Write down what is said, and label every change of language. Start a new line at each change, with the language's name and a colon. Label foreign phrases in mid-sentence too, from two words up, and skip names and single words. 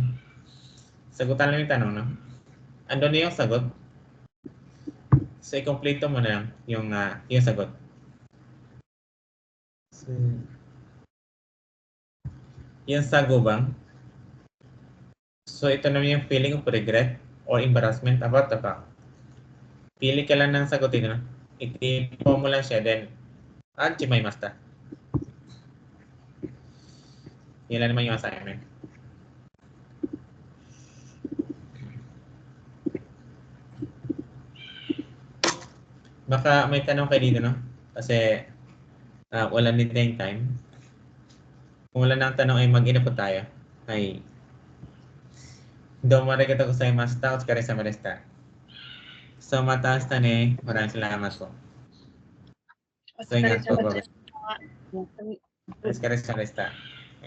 Filipino: Sagutan lang yung tanong, no? Andun na yung sagot. So, i-complete mo na lang yung sagot. So, yung sa gubang, so ito naman yung
English: feeling of regret or embarrassment about the fact.
Filipino: Pili ka lang ng sagutin, no? Itipo mo lang siya, then chimaimasta. Yan lang naman yung assignment. Baka may tanong kayo dito, no? Kasi wala din tayong time. Kung wala nang tanong ay mag-ina po tayo. Ay,
Japanese: どうも ありがとう ございました. お疲れ様 でした.
Filipino: So, mataas na maraming salamat po. So, ingat po.
Japanese: お疲れ様 でした.